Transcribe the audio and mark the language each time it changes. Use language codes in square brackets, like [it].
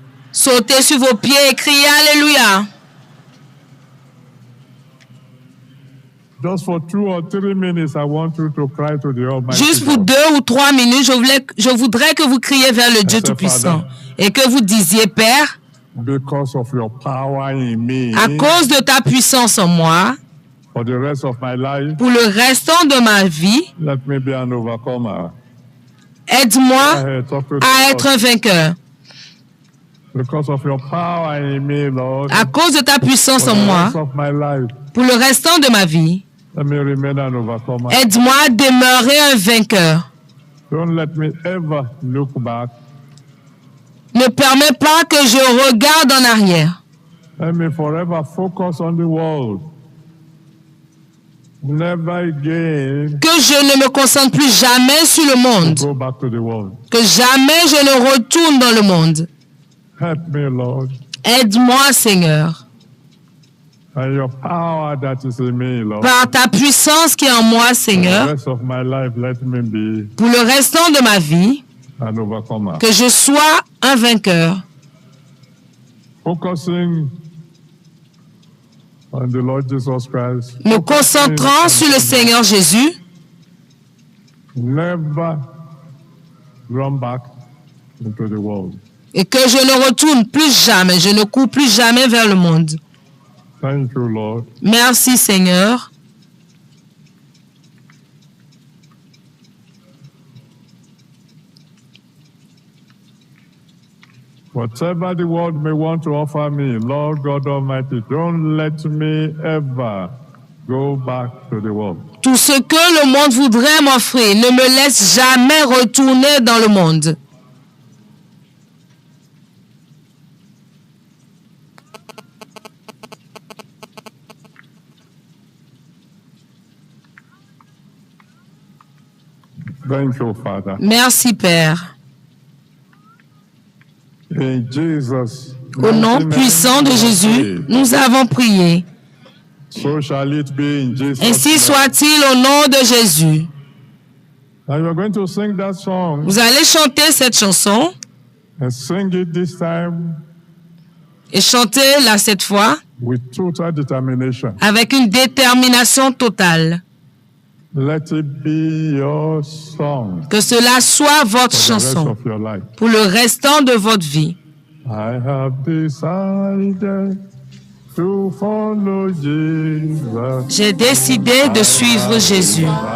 [fr] Sautez sur vos pieds et criez Alléluia. [en] Just for 2 or 3 minutes, I want you to cry to the Almighty. [fr] Juste pour 2 ou 3 minutes, je voudrais que vous criez vers le Dieu Tout-Puissant et que vous disiez, Père, [en] because of your power in me, [fr] à cause de ta puissance en moi, [en] for the rest of my life, [fr] pour le restant de ma vie, [en] let me be an overcomer. [fr] Aide-moi à être un vainqueur. [en] Because of your power in me, Lord, [fr] à cause de ta puissance en moi, pour le restant de ma vie, [en] let me remain an overcomer. [fr] Aide-moi à demeurer un vainqueur. [en] Don't let me ever look back. [fr] Ne permets pas que je regarde en arrière. [en] Let me forever focus on the world. Never again. [fr] Que je ne me concentre plus jamais sur le monde. [en] Go back to the world. [fr] Que jamais je ne retourne dans le monde. [en] Help me, Lord. [fr] Aide-moi, Seigneur. [en] And your power that is in me, Lord. [fr] Par ta puissance qui est en moi, Seigneur, [en] For the rest of my life, let me be [fr] pour le restant de ma vie, [en] an overcomer. [fr] que je sois un vainqueur. [en] Focusing on the Lord Jesus Christ. [fr] Me concentrant sur le Seigneur Jésus. [en] Never run back into the world. [fr] Et que je ne retourne plus jamais, je ne cours plus jamais vers le monde. [en] Thank you, Lord. [fr] Merci, Seigneur. [en] Whatever the world may want to offer me, Lord God Almighty, don't let me ever go back to the world. [fr] Tout ce que le monde voudrait m'offrir, ne me laisse jamais retourner dans le monde. [en] Thank you, Father. [fr] Merci, Père. [en] In Jesus, [fr] Au nom puissant de Jésus, nous avons prié. [en] So shall it be in Jesus' [fr] Ainsi soit-il au nom de Jésus. [en] Now you are going to sing that song. [fr] Vous allez chanter cette chanson [en] And sing it this time [fr] et chanter-la cette fois [en] with total determination. [fr] avec une détermination totale. [en] Let it be your song [fr] Que cela soit votre [en] for the rest [fr] chanson [en] of your life. [fr] pour le restant de votre vie. [en] I have decided to follow Jesus. [fr] J'ai décidé de suivre Jésus.